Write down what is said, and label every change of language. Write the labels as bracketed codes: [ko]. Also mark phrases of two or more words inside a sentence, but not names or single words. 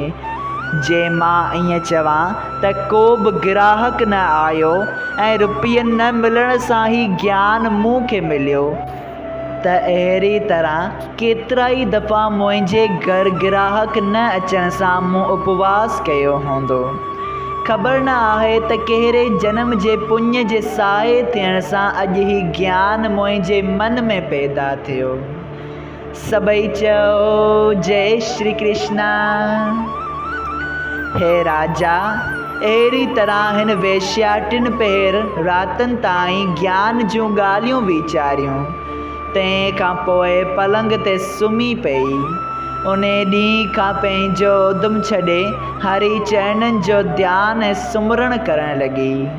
[sd] जे मां ईअं चवां त को बि ग्राहक न आयो ऐं रुपयनि न मिलण सां ई ज्ञान मूंखे मिलियो, त अहिड़ी तरह केतिरा ई दफ़ा मुंहिंजे घर ग्राहक न अचण सां मूं उपवास कयो हूंदो। ख़बर न आहे त कहिड़े जन्म जे पुण्य जे साए थियण सां अॼु ई ज्ञान मुंहिंजे मन में पैदा थियो। सभई चओ जय श्री कृष्ण। हे राजा, अहिड़ी तरह हिन वेश्या टिनि पहर रातनि ताईं ज्ञान जूं ॻाल्हियूं वीचारियूं, तंहिंखां पोइ पलंग ते सुम्ही पई। उन ॾींहं खां पंहिंजो उद्दम छॾे हरि चरणनि जो ध्यानु ऐं सुमरण करणु लॻी।